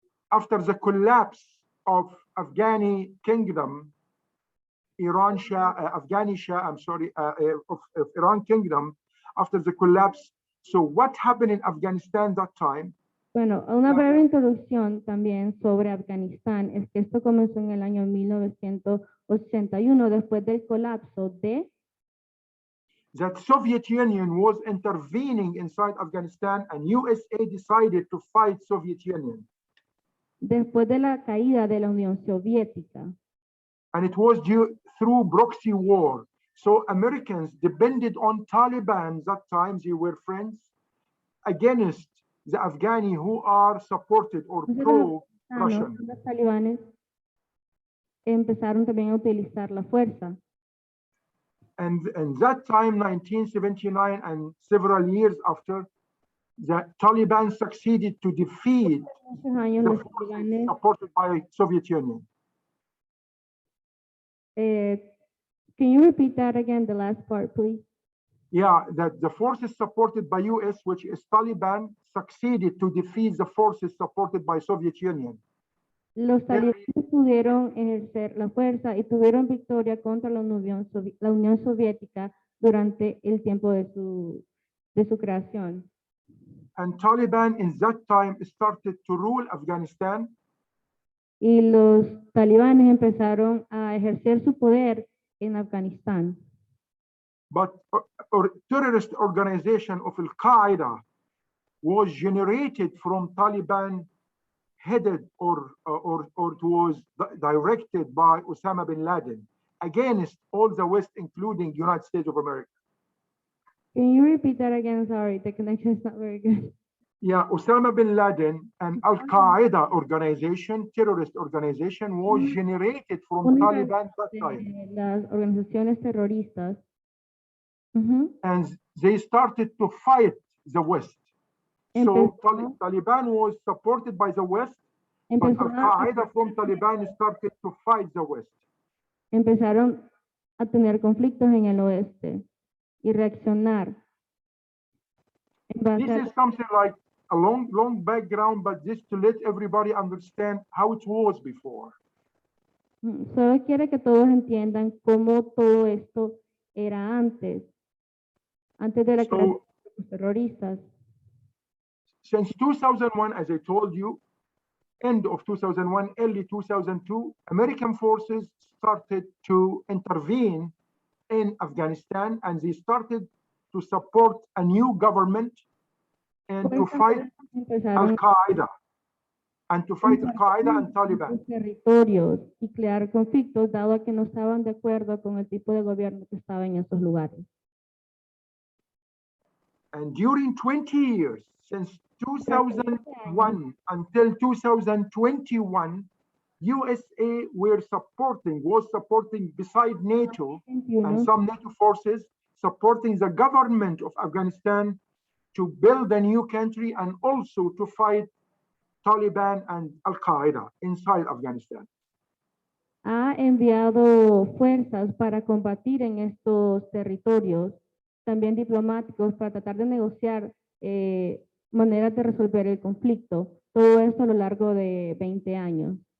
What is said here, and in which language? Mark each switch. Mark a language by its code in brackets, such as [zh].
[en] After the collapse of Afghani kingdom, Afghani Shah, I'm sorry, of Iran kingdom, after the collapse. So what happened in Afghanistan that time? [es] bueno, una breve introducción también sobre Afganistán es que esto comenzó en el año 1981 después del colapso de [en] That Soviet Union was intervening inside Afghanistan, and USA decided to fight Soviet Union. [es] después de la caída de la Unión Soviética. [en] And it was through proxy war. So Americans depended on Taliban that time, they were friends, against the Afghani who are supported or pro-Russian. [es] Los talibanes empezaron también a utilizar la fuerza. [en] And that time, 1979 and several years after, the Taliban succeeded to defeat [es] Esos años [en] the [es] los [en] forces [es] talibanes, [en] supported by Soviet Union. can you repeat that again, the last part, please? Yeah, that the forces supported by US, which is Taliban, succeeded to defeat the forces supported by Soviet Union. [es] Los talibanes pudieron ejercer la fuerza y tuvieron victoria contra la Unión Soviética durante el tiempo de su creación. [en] And Taliban in that time started to rule Afghanistan. [es] Y los talibanes empezaron a ejercer su poder en Afganistán. [en] But a terrorist organization of Al-Qaeda was generated from Taliban, headed or was directed by Osama bin Laden against all the West, including United States of America. Can you repeat that again? Sorry, the connection is not very good. Yeah, Osama bin Laden and Al-Qaeda organization, terrorist organization, was generated from Taliban at that time. [es] Las organizaciones terroristas. [en] And they started to fight the West. So Taliban was supported by the West, but Al-Qaeda from Taliban started to fight the West. [es] Empezaron a tener conflictos en el oeste y reaccionar. [en] This is something like a long background, but just to let everybody understand how it was before. [es] Solo quiere que todos entiendan cómo todo esto era antes de la creación de los terroristas. [en] Since 2001, as I told you, end of 2001, early 2002, American forces started to intervene in Afghanistan, and they started to support a new government and to fight [es] Empezaron [en] Al-Qaeda, and to fight Al-Qaeda and Taliban. [es] los territorios y crear conflictos, dado a que no estaban de acuerdo con el tipo de gobierno que estaba en esos lugares. [en] And during 20 years, since 2001 until 2021, USA was supporting beside NATO and some NATO forces, supporting the government of Afghanistan to build a new country and also to fight Taliban and Al-Qaeda inside Afghanistan. [es] Ha enviado fuerzas para combatir en estos territorios, también diplomáticos, para tratar de negociar maneras de resolver el conflicto. Todo esto a lo largo de 20 años.